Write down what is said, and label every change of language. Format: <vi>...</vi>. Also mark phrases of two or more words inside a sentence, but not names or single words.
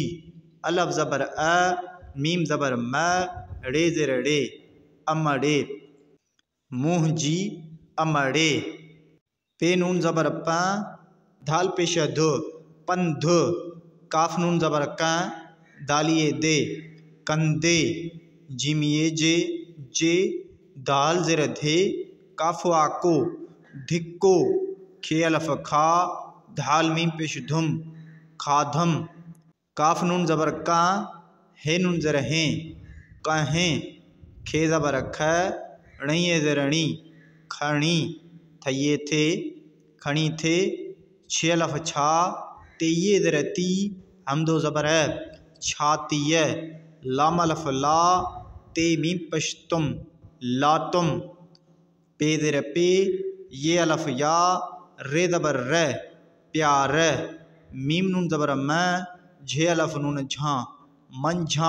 <sd>अलफ ज़बर अ, मीम ज़बर म, रे ज़ेर रे, अमड़े, मुँह जी अमड़े। पे नून ज़बर प, धाल पेशा धु, पंध। काफ नून ज़बर क, दालिए दे, कंदे। जीम ये जे, जे। दाल ज़ेर धे, काफवा को, धिक्को। खे अलफ खा, धाल मीम पेश धुम, खाधम। काफ नून ज़बर का, हे नून ज़ेर हे, कहें। खे ज़बर ख, णिये ज़ेर णी, खणी। थये थे, खणी थे। छे अलफ छा, ते ये ज़ेर ती, हमदो ज़बर है, छातीय। लाम अलफ ला, ते मीम पेश तुम, लातुम। पे ज़ेर पे, ये अलफ या, रे ज़बर र, प्यार। मीम नून ज़बर म, झे अलफ नून झा, मंझा।</sd>